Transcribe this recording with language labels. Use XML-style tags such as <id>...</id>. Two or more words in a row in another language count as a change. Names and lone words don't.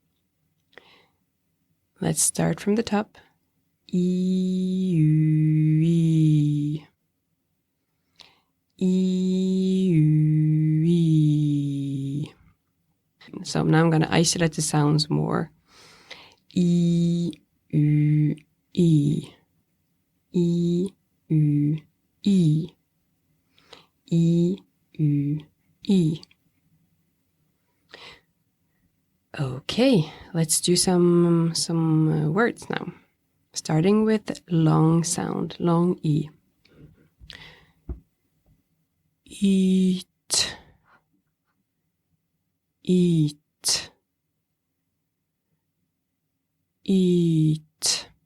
<en>Let's start from the top. E. E. So now I'm going to isolate the sounds more. E. U. E. E. U. E. E. U. E. Okay, let's do some words now. Starting with long sound, long E. Eat. Eat. Eat.</en>